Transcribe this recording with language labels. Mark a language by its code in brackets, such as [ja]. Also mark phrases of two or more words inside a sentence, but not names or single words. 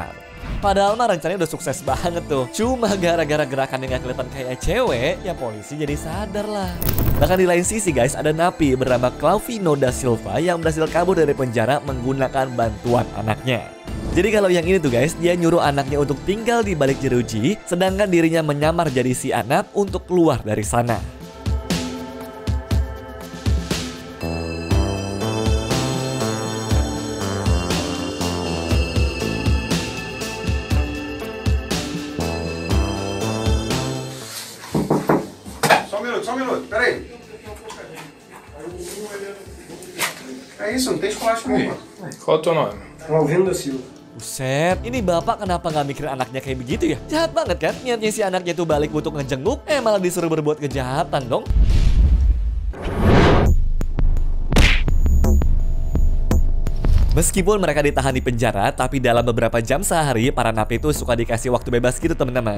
[id] Padahal mah rencananya udah sukses banget tuh. Cuma gara-gara gerakan yang gak kelihatan kayak cewek, ya polisi jadi sadar lah. Bahkan di lain sisi guys, ada napi bernama Clauvino da Silva yang berhasil kabur dari penjara menggunakan bantuan anaknya. Jadi kalau yang ini tuh guys, dia nyuruh anaknya untuk tinggal di balik jeruji, sedangkan dirinya menyamar jadi si anak untuk keluar dari sana. [pt] Só um minuto, peraí. É isso, não tem chocolate comigo. Qual é o teu nome? Clauvino da Silva. [id] Buset, ini bapak kenapa nggak mikir anaknya kayak begitu ya? Jahat banget kan? Niatnya si anaknya tuh balik untuk ngejenguk, malah disuruh berbuat kejahatan dong. Meskipun mereka ditahan di penjara, tapi dalam beberapa jam sehari, para napi itu suka dikasih waktu bebas gitu teman-teman.